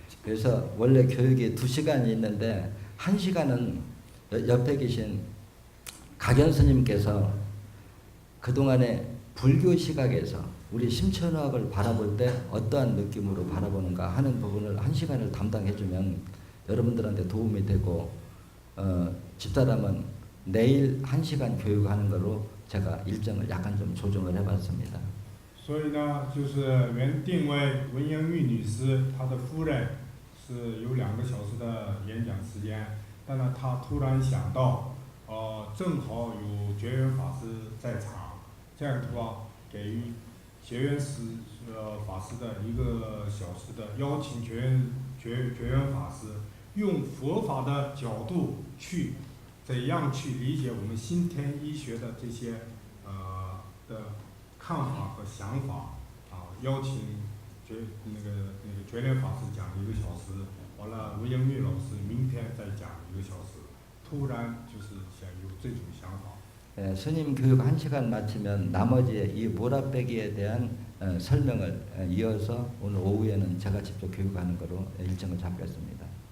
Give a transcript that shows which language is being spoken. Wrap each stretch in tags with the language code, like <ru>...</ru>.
<ko>그래서 원래 교육이 2시간이 있는데 1시간은 옆에 계신 각연 스님께서 그동안에 불교 시각에서 우리 심천의학을 바라볼 때 어떠한 느낌으로 바라보는가 하는 부분을 1시간을 담당해주면 여러분들한테 도움이 되고 집사람은 내일 1시간 교육하는 거로 제가 일정을 약간 좀 조정을 해봤습니다.</ko> <zh>所以呢，就是原定为文英玉女士，她的夫人是有2个小时的演讲时间，但呢，她突然想到，正好有觉源法师在场。这样的话，给予觉源法师的1个小时的邀请觉源法师，用佛法的角度去怎样去理解我们新田医学的这些的看法和想法邀请觉莲法师讲1个小时，完了吴英玉老师明天再讲1个小时，突然就是想有这种想法。</zh> <ko>스님 교육 1시간 마치면 나머지 이 몰아빼기에 대한 설명을 이어서 오늘 오후에는 제가 직접 교육하는 거로 일정을 잡겠습니다.</ko>